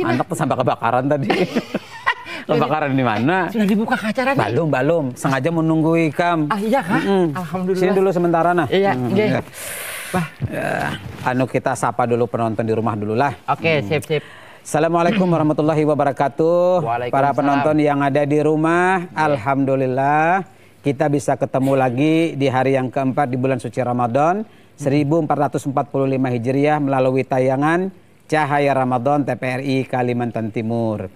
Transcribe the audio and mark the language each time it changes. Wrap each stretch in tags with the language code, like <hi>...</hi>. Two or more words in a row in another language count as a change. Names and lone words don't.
<id>Anak tuh sampai kebakaran tadi. Kebakaran di mana? Sudah dibuka kaca nih? Belum. Sengaja menunggui Kam. Iya kah? Alhamdulillah. Sini dulu sementara nah. Iya. Kita sapa dulu penonton di rumah dulu lah. Oke, sip.</id> <ar>السلام عليكم ورحمة الله وبركاته.</ar> <id>Para penonton yang ada di rumah, alhamdulillah kita bisa ketemu lagi di hari yang keempat di bulan suci Ramadan 1445 Hijriah melalui tayangan Cahaya Ramadan TPRI Kalimantan Timur.</id>